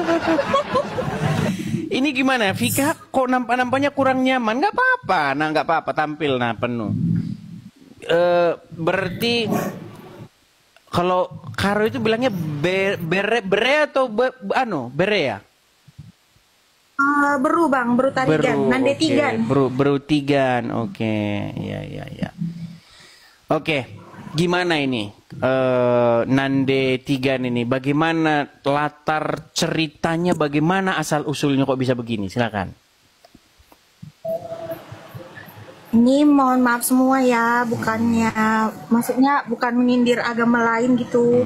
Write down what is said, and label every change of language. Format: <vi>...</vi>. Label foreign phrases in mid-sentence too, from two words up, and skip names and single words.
<id>Ini gimana? Vika kok nampaknya kurang nyaman? Nggak apa-apa. Nah, nggak apa-apa tampil nah penuh. Berarti kalau Karo itu bilangnya bere atau bere ya? Beru bang, beru tarigan, nande Okay. tigan. Beru tigan, oke, ya. Oke, gimana ini Nande Tigan ini? Bagaimana latar ceritanya? Bagaimana asal usulnya kok bisa begini? Silakan. Ini mohon maaf semua ya, bukannya, maksudnya bukan menyindir agama lain gitu.</id>